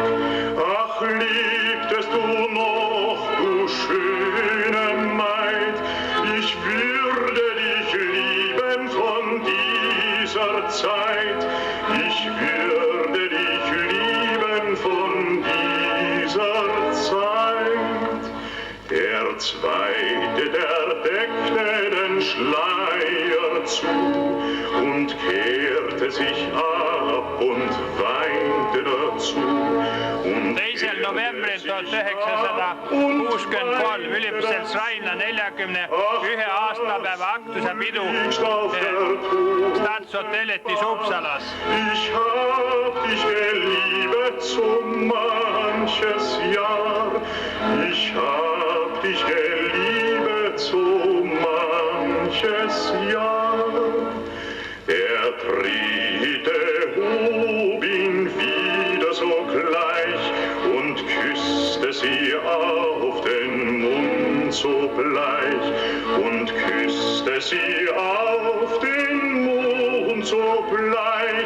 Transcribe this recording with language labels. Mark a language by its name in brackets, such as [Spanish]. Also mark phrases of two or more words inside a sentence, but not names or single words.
[German] Ach, liebtest du noch, du schöne Maid, ich würde dich lieben von dieser Zeit, ich würde dich lieben von dieser Zeit. Der Zweite, der deckte den Schleier zu und kehrte sich ab und weinte dazu. [Estonian] 2. novembril 1963 üliõpiselt Rainla 41 aastapäeva aktuse pidu Stadshotelletis Uppsalas. [German] Ich hab dich geliebt so manches Jahr, ich hab dich geliebt so manches Jahr. Der Dritte hob ihn wieder sogleich und küsste sie auf den Mund so bleich, und küsste sie auf den Mund so bleich.